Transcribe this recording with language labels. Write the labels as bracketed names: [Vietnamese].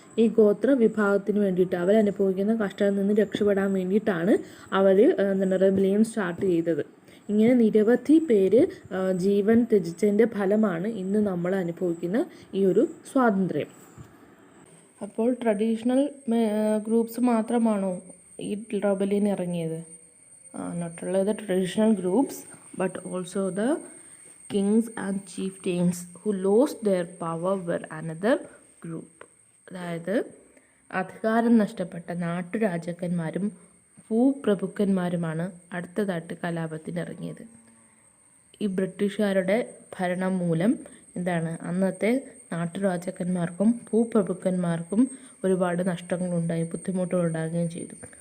[Malayalam] ഈ ഗോത്ര വിഭാഗത്തിന് വേണ്ടിയിട്ട്. അവരനുഭവിക്കുന്ന കഷ്ടത്തിൽ നിന്ന് രക്ഷപ്പെടാൻ വേണ്ടിയിട്ടാണ് അവർ റെബലിയൻ സ്റ്റാർട്ട് ചെയ്തത്. ഇങ്ങനെ നിരവധി പേര് ജീവൻ ത്യജിച്ചതിൻ്റെ ഫലമാണ് ഇന്ന് നമ്മൾ അനുഭവിക്കുന്ന ഈ ഒരു സ്വാതന്ത്ര്യം. അപ്പോൾ ട്രഡീഷണൽ ഗ്രൂപ്പ്സ് മാത്രമാണോ ഈ റെബലിയൻ ഇറങ്ങിയത്? [English] Not only the traditional groups but also the kings and chieftains who lost their power were another group. [Malayalam] അതായത് അധികാരം നഷ്ടപ്പെട്ട നാട്ടുരാജാക്കന്മാരും ഭൂപ്രഭുക്കന്മാരുമാണ് അടുത്തതായിട്ട് കലാപത്തിന് ഇറങ്ങിയത്. ഈ ബ്രിട്ടീഷുകാരുടെ ഭരണം മൂലം അന്നത്തെ നാട്ടുരാജാക്കന്മാർക്കും ഭൂപ്രഭുക്കന്മാർക്കും ഒരുപാട് നഷ്ടങ്ങളുണ്ടായി, ബുദ്ധിമുട്ടുകളുണ്ടാകുകയും ചെയ്തു.